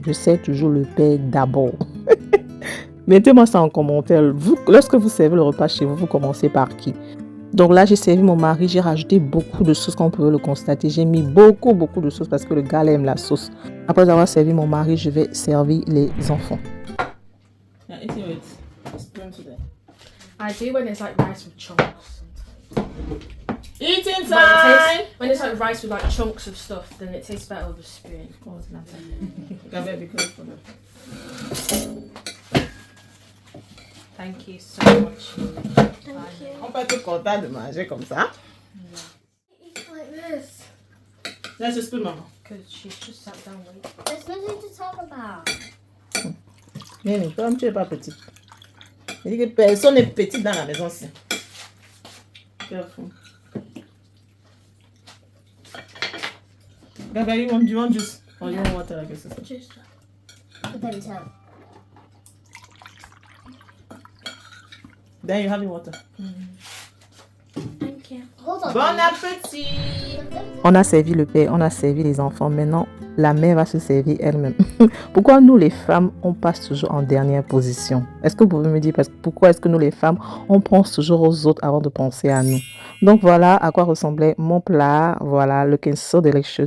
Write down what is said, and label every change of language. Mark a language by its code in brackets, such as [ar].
[fr] Je sers toujours le père d'abord. Mettez-moi ça en commentaire. Lorsque vous servez le repas chez vous, vous commencez par qui? Donc là, j'ai servi mon mari. J'ai rajouté beaucoup de sauce, comme vous pouvez le constater. J'ai mis beaucoup de sauce parce que le gars aime la sauce. Après avoir servi mon mari, je vais servir les enfants. [en] I do when it's like rice with chunks. Eating time! When it's like rice with like chunks of stuff, then it tastes better with a spoon. Gabriel, be careful. Thank you so much. [fr] On peut être content de manger comme ça. [en] Eat like this. [fr] Laisse le spoon, maman. [en] Because she's just sat down waiting. There's nothing to talk about. [fr] Mais comme tu n'es pas petite. Je dis que personne n'est petit dans la maison. [en] Careful. Gabriel, you want juice? Or you want water like this? Just but then tell. Then you have your water. Thank you. Hold on. [fr] Bon appétit! On a servi le père, on a servi les enfants. Maintenant, la mère va se servir elle-même. Pourquoi nous, les femmes, on passe toujours en dernière position? Est-ce que vous pouvez me dire pourquoi est-ce que nous, les femmes, on pense toujours aux autres avant de penser à nous? Donc voilà à quoi ressemblait mon plat. Voilà, [en] looking so delicious.